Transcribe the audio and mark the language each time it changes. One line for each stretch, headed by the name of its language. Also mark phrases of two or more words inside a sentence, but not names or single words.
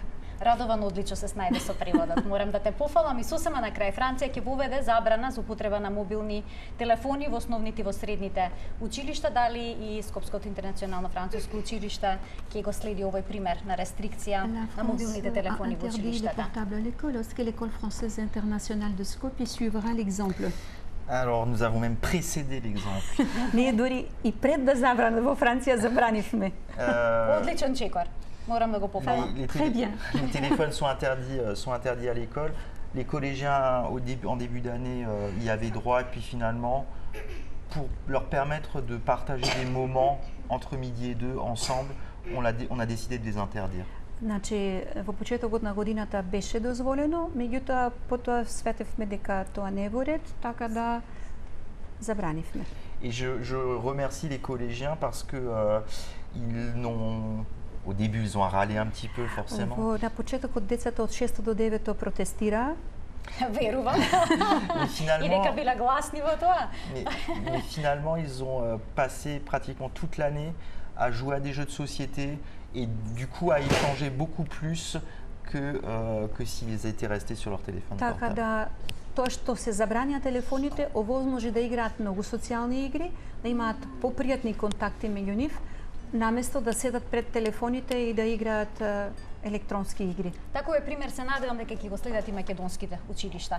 Macedonian: Радован одлично се снајде со преводот. Морам да те пофалам и сосема на крај. Франција ќе воведе забрана за употреба на мобилни телефони во основните и во средните училишта. Дали и Скопското интернационално француско училиште ќе го следи овој пример на рестрикција на мобилните телефони во училиштата?
French: La France a interdit les portables à l'école. Est-ce que l'école française internationale de Skopje suivra l'exemple? Alors, nous avons même précédé l'exemple.
Macedonian: Ние дури и пред да забрана во Франција забранивме. Одличен чекор. Морам да го пофалам.
French: Très bien. Les téléphones sont interdits à l'école. Les collégiens, en début d'année, y avaient droit. Et puis finalement, pour leur permettre de partager des moments entre midi et deux ensemble, on a décidé de les interdire.
Macedonian: Значи, во почетокот на годината беше дозволено, меѓутоа потоа светевме дека тоа не е во ред, така да забранивме.
French: Et je remercie les collégiens parce que ils n'ont... Au début, ils ont râlé un petit peu, forcément.
Macedonian: На почетокот децата од 6 до 9 протестираа. Верувам.
French: Mais
Macedonian: И дека биле гласни во тоа.
French: Mais finalement, ils ont passé pratiquement toute l'année à jouer à des jeux de société et du coup à échanger beaucoup plus que s'ils étaient restés sur leur téléphone
Macedonian: Така
French: portable.
Macedonian: да тоа што се забранија телефоните, овозможи да играат многу социјални игри, да имаат попријатни контакти меѓу нив, наместо да седат пред телефоните и да играат електронски игри. Таков е пример, се надевам дека ќе го следат и македонските училишта.